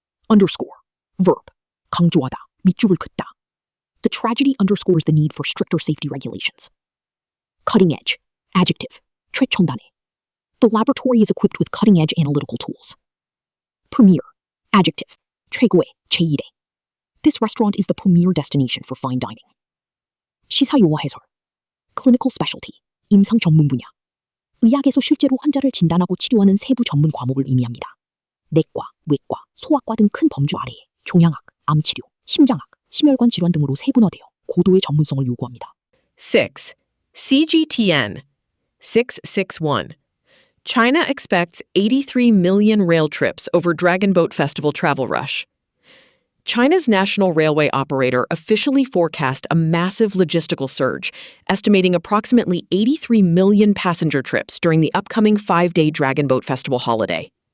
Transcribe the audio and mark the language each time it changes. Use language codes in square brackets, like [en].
[en] Underscore. Verb. [ko] 강조하다, 밑줄을 긋다. [en] The tragedy underscores the need for stricter safety regulations. Cutting edge. Adjective. 최첨단의. The laboratory is equipped with cutting-edge analytical tools. Premier. Adjective. [ko] 최고의, 제1의. [en] This restaurant is the premier destination for fine dining. [ko] 시사용어 해설. Clinical specialty. 임상 전문 분야. 의학에서 실제로 환자를 진단하고 치료하는 세부 전문 과목을 의미합니다. 내과, 외과, 소아과 등 큰 범주 아래에 종양학, 암치료, 심장학, 심혈관 질환 등으로 세분화되어 고도의 전문성을 요구합니다. [en] 6. CGTN 661. China expects 83 million rail trips over Dragon Boat Festival travel rush. China's national railway operator officially forecast a massive logistical surge, estimating approximately 83 million passenger trips during the upcoming 5-day Dragon Boat Festival holiday.